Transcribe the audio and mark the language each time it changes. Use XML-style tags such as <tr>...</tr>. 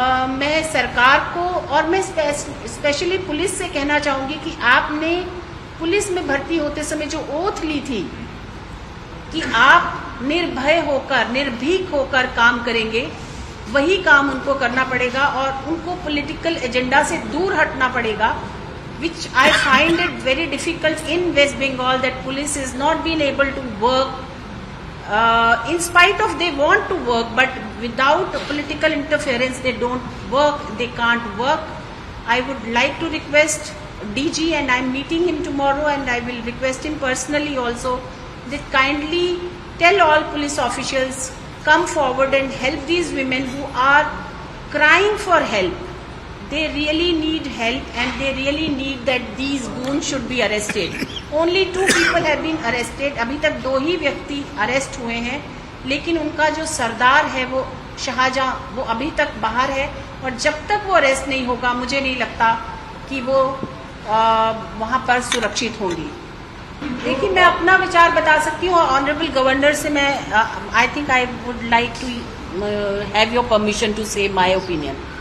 <hi>मैं सरकार को और मैं स्पेशली पुलिस से कहना चाहूँगी कि आपने पुलिस में भर्ती होते समय जो ओथ ली थी कि आप निर्भय होकर, निर्भीक होकर काम करेंगे, वही काम उनको करना पड़ेगा और उनको पॉलिटिकल एजेंडा से दूर हटना पड़ेगा।</hi> <en>Which I find it very difficult in West Bengal that police is not been able to work in spite of they want to work, but without political interference they don't work, they can't work. I would like to request DG, and I'm meeting him tomorrow and I will request him personally also, that kindly tell all police officials, come forward and help these women who are crying for help. They really need help and they really need that these goons should be arrested. Only 2 people have been arrested.</en> <hi>अभी तक 2 ही व्यक्ति arrest हुए हैं, लेकिन उनका जो सरदार है वो शाहजहां, वो अभी तक बाहर है और जब तक वो अरेस्ट नहीं होगा मुझे नहीं लगता कि वो वहाँ पर सुरक्षित होंगी। देखिए, मैं अपना विचार बता सकती हूँ।</hi> <en>honourable governor</en> <hi>से मैं</hi> <en>I think I would like to have your permission to say my opinion.</en>